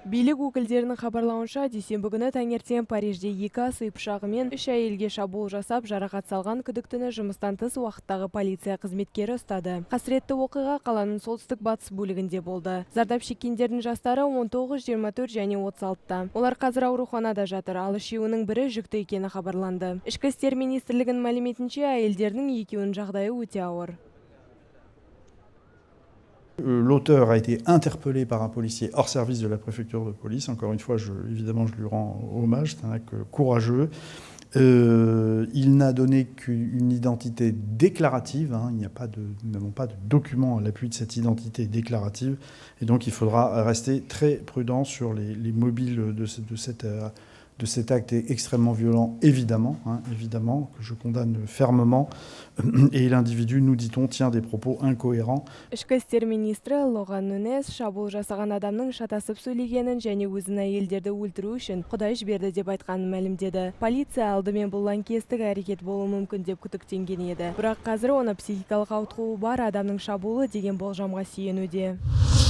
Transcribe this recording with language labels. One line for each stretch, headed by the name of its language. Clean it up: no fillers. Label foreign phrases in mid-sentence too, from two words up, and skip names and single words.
Kazakh: Бийлик өкілдерінің хабарлауынша, дүйсенбі күні таңертең Парижде 2 асы пышағымен 3 әйелге шабуыл жасап, жарақат салған күдіктіні жұмыстан тыс уақыттағы полиция қызметкері ұстады. Қасіретті оқиға қаланың солтүстік-батыс бөлігінде болды. Зардап шеккендердің жастары 19, 24 және 36-та. Олар қазір ауруханада жатыр, ал үшеуінің бірі жүкті екені хабарланды. Ішкі істер министрлігінің мәліметінше, әйелдердің екеуінің жағдайы өте ауыр.
French: L'auteur a été interpellé par un policier hors service de la préfecture de police. Encore une fois, évidemment, je lui rends hommage. C'est un acte courageux. Il n'a donné qu'une identité déclarative. Nous n'avons pas de document à l'appui de cette identité déclarative. Et donc, il faudra rester très prudent sur les mobiles de cet acte extrêmement violent, évidemment, que je condamne fermement. Et l'individu, nous dit-on, tient des propos incohérents.
Kazakh: Ішкі істер министрі Лоған Нунес шабуыл жасаған адамның шатасып сөйлегенін және өзін әйелдерді өлтіру үшін Құдай жіберді деп айтқанын мәлімдеді. Полиция алдымен бұл лаңкестік әрекет болуы мүмкін деп күдіктенген еді. Бірақ қазір оны психикалық ауытқуы бар адамның шабуылы деген болжамға сүйенуде.